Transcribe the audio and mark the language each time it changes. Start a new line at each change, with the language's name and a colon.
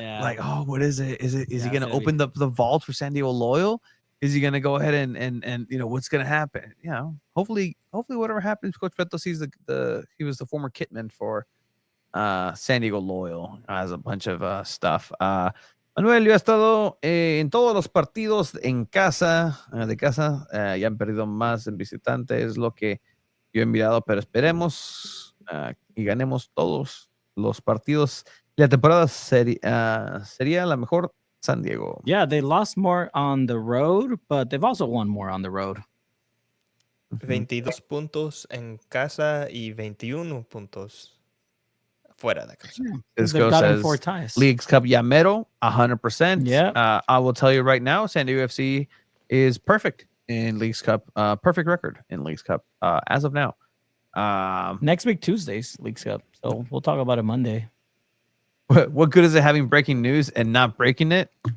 English: Yeah. Like, "Oh, what is it? Is he Yeah, gonna so open the vault for San Diego Loyal? Is he gonna go ahead and you know what's gonna happen? You know, hopefully whatever happens, Coach Beto sees he was the former kitman for San Diego Loyal, has a bunch of stuff.
Spanish: Manuel, yo he estado en todos los partidos en casa, de casa, ya han perdido más en visitante, es lo que yo he mirado, pero esperemos y ganemos todos los partidos. La temporada sería la mejor San Diego.
English: Yeah, they lost more on the road, but they've also won more on the road.
Spanish: 22 puntos en casa y 21 puntos fuera de casa.
English: This They've goes gotten as 4 ties. Leagues Cup Yamero, 100%. Yeah. I will tell you right now, San Diego FC is perfect in Leagues Cup. Perfect record in Leagues Cup as of now. Next week, Tuesdays, Leagues Cup. So we'll talk about it Monday. What good is it having breaking news and not breaking it?